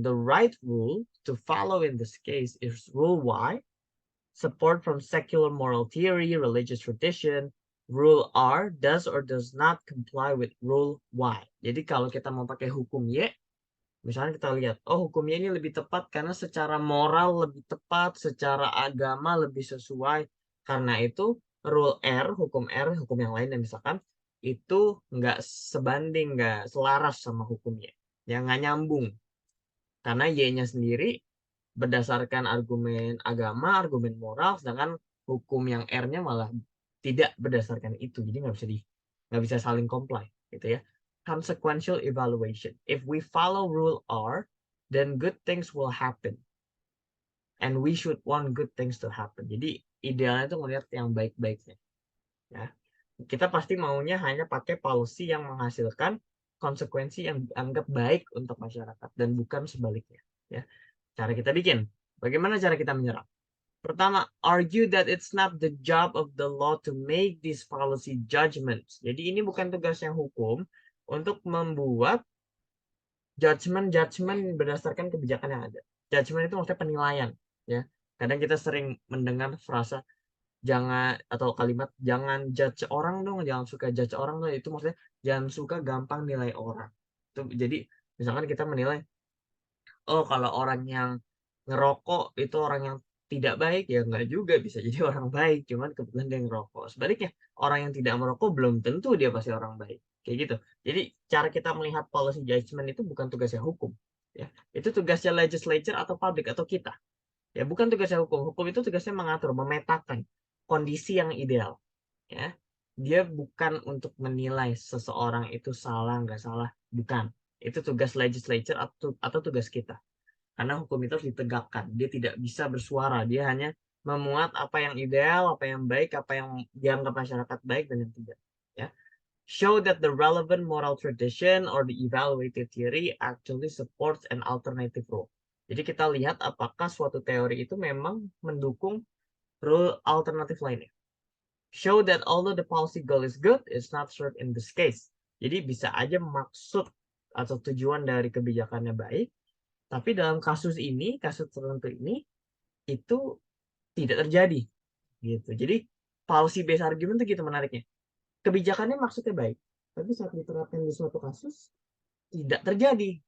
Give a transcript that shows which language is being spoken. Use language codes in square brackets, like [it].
[en] The right rule to follow in this case is rule Y. Support from secular moral theory, religious tradition. Rule R does or does not comply with rule Y. [id] Jadi kalau kita mau pakai hukum Y, misalnya kita lihat, oh hukumnya ini lebih tepat karena secara moral lebih tepat, secara agama lebih sesuai. Karena itu rule R, hukum yang lain yang misalkan itu nggak sebanding, nggak selaras sama hukumnya. Ya nggak nyambung. Karena Y-nya sendiri berdasarkan argumen agama, argumen moral, sedangkan hukum yang R-nya malah tidak berdasarkan itu. Jadi nggak bisa saling comply, gitu ya. [en] Consequential evaluation. If we follow rule R, then good things will happen. And we should want good things to happen. [id] Jadi idealnya itu melihat yang baik-baiknya. Ya. Kita pasti maunya hanya pakai policy yang menghasilkan konsekuensi yang dianggap baik untuk masyarakat dan bukan sebaliknya. Ya. Cara kita bikin. Bagaimana cara kita menyerang? [en] Pertama, argue that it's not the job of the law to make these policy judgments. [id] Jadi ini bukan tugasnya hukum untuk membuat judgment berdasarkan kebijakan yang ada. Judgment itu maksudnya penilaian, ya. Kadang kita sering mendengar frasa jangan atau kalimat jangan judge orang dong, jangan suka judge orang dong. Itu maksudnya jangan suka gampang nilai orang. Itu jadi misalkan kita menilai, oh kalau orang yang ngerokok itu orang yang tidak baik, ya nggak juga, bisa jadi orang baik, cuman kebetulan dia ngerokok. Sebaliknya, orang yang tidak merokok belum tentu dia pasti orang baik. Kayak gitu. Jadi cara kita melihat policy judgment itu bukan tugasnya hukum. Ya, itu tugasnya legislature atau public atau kita. Ya, bukan tugasnya hukum. Hukum itu tugasnya mengatur, memetakan kondisi yang ideal. Ya, dia bukan untuk menilai seseorang itu salah nggak salah, bukan. Itu tugas legislature atau tugas kita. Karena hukum itu harus ditegakkan. Dia tidak bisa bersuara. Dia hanya memuat apa yang ideal, apa yang baik, apa yang dianggap masyarakat baik dan yang tidak. Ya. [en] Show that the relevant moral tradition or the evaluated theory actually supports an alternative rule. [id] Jadi kita lihat apakah suatu teori itu memang mendukung rule alternatif lainnya. [en] Show that although the policy goal is good, it's not served in this case. [id] Jadi bisa aja maksud atau tujuan dari kebijakannya baik, tapi dalam kasus ini, kasus tertentu ini, itu tidak terjadi. Gitu. Jadi, policy based argument itu gitu menariknya. Kebijakannya maksudnya baik, tapi saat diterapkan di suatu kasus, tidak terjadi.